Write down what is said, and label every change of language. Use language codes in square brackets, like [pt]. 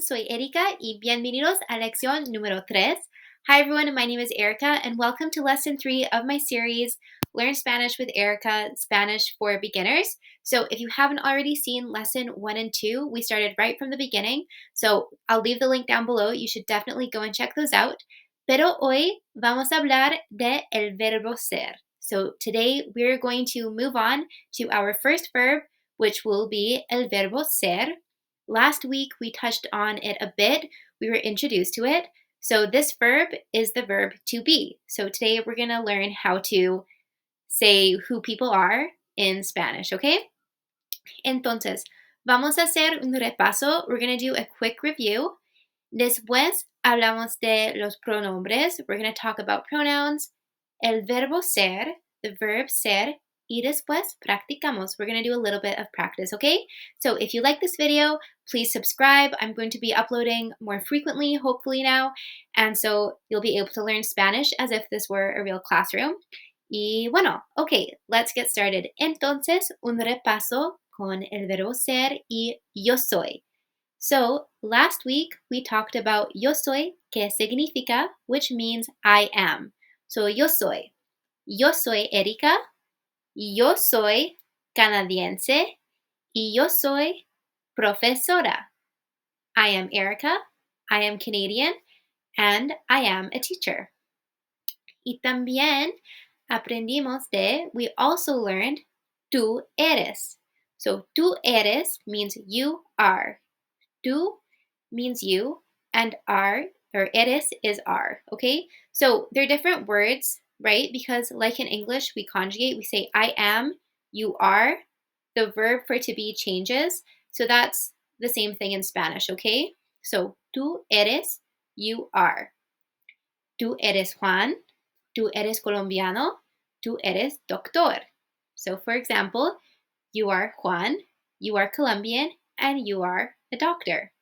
[es] Soy Erika y bienvenidos a lección número 3. [en] Hi everyone, my name is Erica and welcome to lesson 3 of my series Learn Spanish with Erica, Spanish for Beginners. So if you haven't already seen lesson 1 and 2, we started right from the beginning. So I'll leave the link down below. You should definitely go and check those out. [es] Pero hoy vamos a hablar de el verbo ser. [en] So today we're going to move on to our first verb, which will be [es] el verbo ser. [en] Last week, we touched on it a bit. We were introduced to it. So, this verb is the verb to be. So, today we're going to learn how to say who people are in Spanish, okay? [es] Entonces, vamos a hacer un repaso. [en] We're going to do a quick review. [es] Después, hablamos de los pronombres. [en] We're going to talk about pronouns, [es] el verbo ser, [en] the verb ser, [es] y después practicamos. [en] We're going to do a little bit of practice, okay? So if you like this video, please subscribe. I'm going to be uploading more frequently, hopefully now, and so you'll be able to learn Spanish as if this were a real classroom. [es] Y bueno, [en] okay, let's get started. [es] Entonces, un repaso con el verbo ser y yo soy. [en] So, last week we talked about [es] yo soy, que significa, [en] which means I am. [es] So, yo soy. Yo soy Erika. Yo soy canadiense. Y yo soy profesora. [en] I am Erica. I am Canadian. And I am a teacher. [es] Y también aprendimos de, [en] we also learned, [es] tú eres. [en] So, [es] tú eres [en] means you are. Tú means you, and are, or eres is are, okay? So they're different words, right? Because like in English, we conjugate, we say I am, you are. The verb for to be changes. So that's the same thing in Spanish, okay? So [es] tú eres, [en] you are. [es] Tú eres Juan, tú eres colombiano, tú eres doctor. [en] So for example, you are Juan, you are Colombian, and you are a doctor.